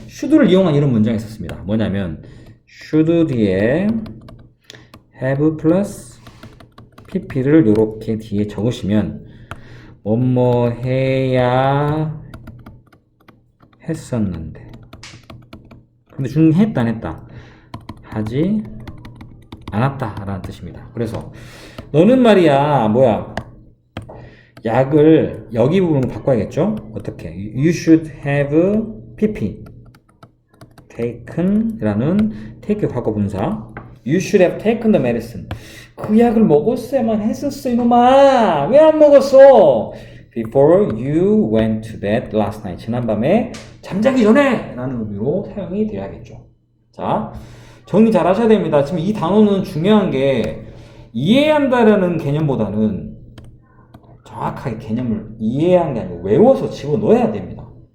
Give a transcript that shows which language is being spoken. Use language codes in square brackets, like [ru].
[ko] should를 이용한 이런 문장이 있었습니다. 뭐냐면 should 뒤에 have 플러스 pp를 이렇게 뒤에 적으시면 뭐뭐 해야 했었는데, 근데 했다 안 했다? 하지 않았다 라는 뜻입니다. 그래서 너는 말이야 뭐야, 약을 여기 부분으로 바꿔야겠죠? 어떻게? [en] You should have pp taken [ko] 라는 [en] take [ko] 과거 분사, [en] You should have taken the medicine. [ko] 그 약을 먹었어야만 했었어 이놈아. 왜 안 먹었어? [en] Before you went to bed last night. [ko] 지난밤에 잠자기 전에 라는 의미로 사용이 되어야겠죠. 자, 정리 잘 하셔야 됩니다. 지금 이 단어는 중요한 게 이해한다라는 개념보다는 정확하게 개념을 이해한 게 아니고 외워서 집어넣어야 됩니다.